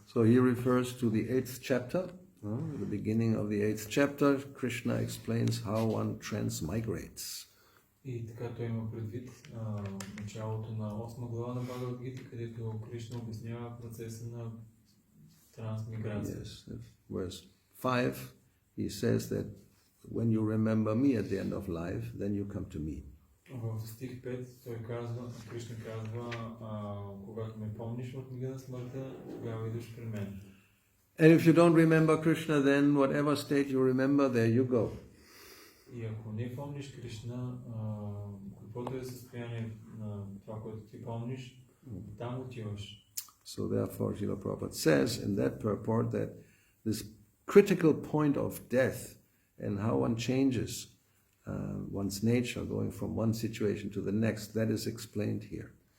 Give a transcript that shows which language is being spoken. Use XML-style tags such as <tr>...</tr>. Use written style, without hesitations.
<en>So he refers to the 8th chapter. The beginning of the 8th chapter, Krishna explains how one transmigrates.</en> <bg>И така той има предвид началото на 8 глава на Бхагавад Гита, където Кришна обяснява процеса на трансмиграция.</bg> <en>Yes, verse 5, he says that when you remember me at the end of life, then you come to me.</en> <bg>В стих 5 той казва, Кришна казва, когато ме помниш в мига на смъртта, тогава идваш при мен.</bg> <en>And if you don't remember Krishna, then whatever state you remember, there you go.</en> <bg>И ако не помниш Кришна, каквото е състояние на това, което ти помниш, там отиваш.</bg> <en>So therefore, Srila Prabhupada says in that purport that this critical point of death and how one changes one's nature going from one situation to the next, that is explained here.</en>